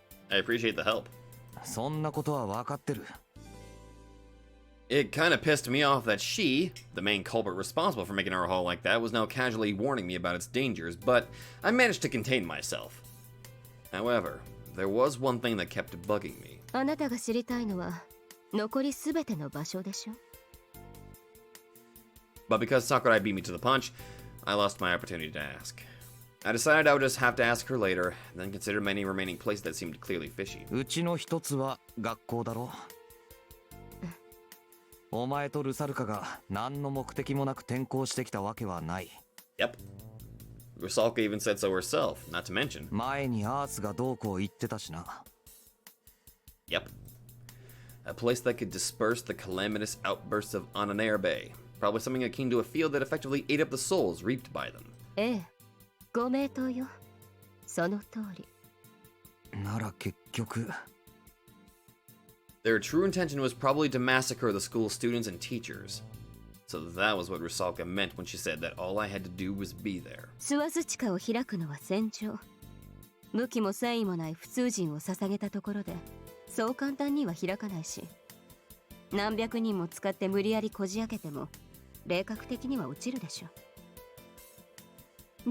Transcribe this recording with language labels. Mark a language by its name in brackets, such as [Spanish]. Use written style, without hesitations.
[English] I appreciate the help. [Japanese] そんなことは分かってる [English] It kind of pissed me off that she, the main culprit responsible for making our hall like that, was now casually warning me about its dangers, but I managed to contain myself. However, there was one thing that kept bugging me. [Japanese] あなたが知りたいのは、残りすべての場所でしょ？ [English] But because Sakurai beat me to the punch, I lost my opportunity to ask. I decided I would just have to ask her later, then consider many remaining places that seemed clearly fishy. [Japanese] うちの一つは学校だろお前とルサルカが何の目的もなく転校してきたわけはない [English] Yep. Rusalka even said so herself, not to mention. [Japanese] 前にアースがどうこう言ってたしな [English] Yep. A place that could disperse the calamitous outbursts of Ananair Bay. Probably something akin to a field that effectively ate up the souls reaped by them. [Japanese] ええ、ご名答よ。その通り。なら結局 [English] Their true intention was probably to massacre the school's students and teachers. So that was what Rusalka meant when she said that all I had to do was be there. [Japanese] スワスチカを開くのは戦場。武器も繊維もない普通人を捧げたところで、そう簡単には開かないし。何百人も使って無理やりこじ開けても霊格的には落ちるでしょ。